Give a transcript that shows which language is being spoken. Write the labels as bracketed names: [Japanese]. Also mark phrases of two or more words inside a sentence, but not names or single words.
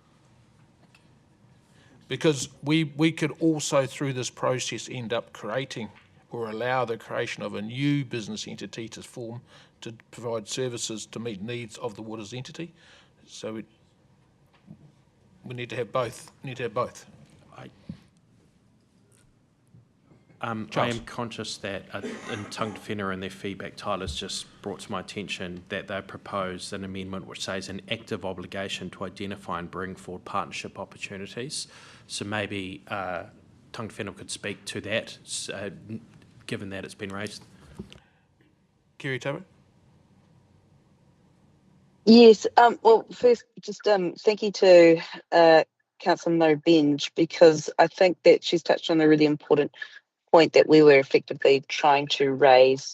[English] Because we could also, through this process, end up creating or allow the creation of a new business entity to form to provide services to meet needs of the waters entity. So we need to have both. I am conscious that in [Māori] tangata whenua [English] and their feedback, Tyler's just brought to my attention that they proposed an amendment which says an active obligation to identify and bring forward partnership opportunities. So maybe [Māori] tangata whenua [English] could speak to that, given that it's been raised. Kiri Tara? Yes. Well, first, just thank you to Councillor Murray Bench, because I think that she's touched on a really important point that we were effectively trying to raise.